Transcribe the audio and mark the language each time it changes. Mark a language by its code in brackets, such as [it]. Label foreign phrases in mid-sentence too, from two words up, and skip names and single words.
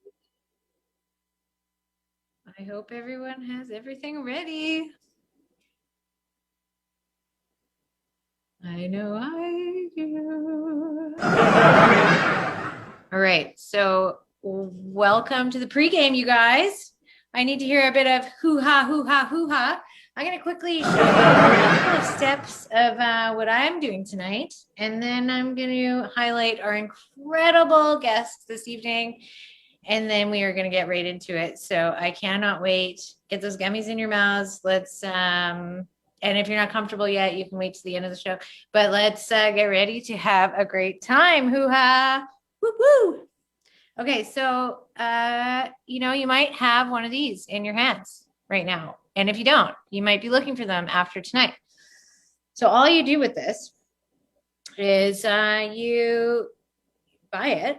[en] I hope everyone has everything ready. I know I do. All right, so welcome to the pregame, you guys. I need to hear a bit of hoo-ha, hoo-ha, hoo-ha. I'm going to quickly show you a couple of steps of what I'm doing tonight, and then I'm going to highlight our incredible guest this evening, and then we are going to get right into it. So I cannot wait. Get those gummies in your mouths. Let's, and if you're not comfortable yet, you can wait to the end of the show, but let's get ready to have a great time. Hoo-ha, woo-woo. Okay, so, you might have one of these in your hands right now. And if you don't, you might be looking for them after tonight. So all you do with this is you buy it.